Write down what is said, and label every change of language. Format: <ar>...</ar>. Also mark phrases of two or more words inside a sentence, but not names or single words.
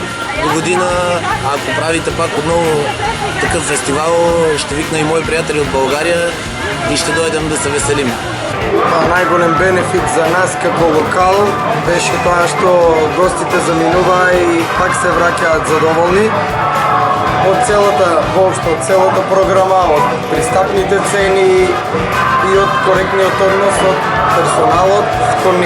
<bg>До година, ако правите пак отново такъв фестивал, ще викна и мои приятели от България и ще дойдем да се веселим.</bg> <mk>Најголем бенефит за нас како локал беше тоа што гостите заминува и пак се враќаат задоволни. Од целата програма, од пристапните цени и од коректниот однос од персоналот кон нив.</mk>